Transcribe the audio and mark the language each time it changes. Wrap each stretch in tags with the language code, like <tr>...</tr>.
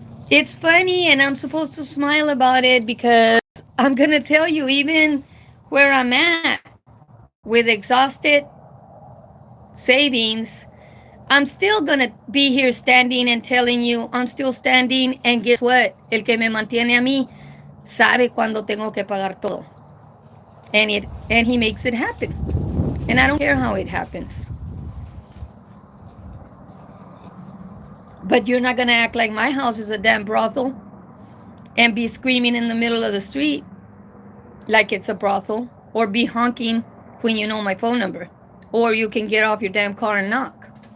<en>It's funny and I'm supposed to smile about it because I'm going to tell you, even where I'm at with exhausted savings, I'm still going to be here standing and telling you I'm still standing, and guess what?</en> <es>El que me mantiene a mí sabe cuando tengo que pagar todo.</es> <en>And he makes it happen. And I don't care how it happens. But you're not going to act like my house is a damn brothel and be screaming in the middle of the street like it's a brothel, or be honking when you know my phone number, or you can get off your damn car and knock.</en>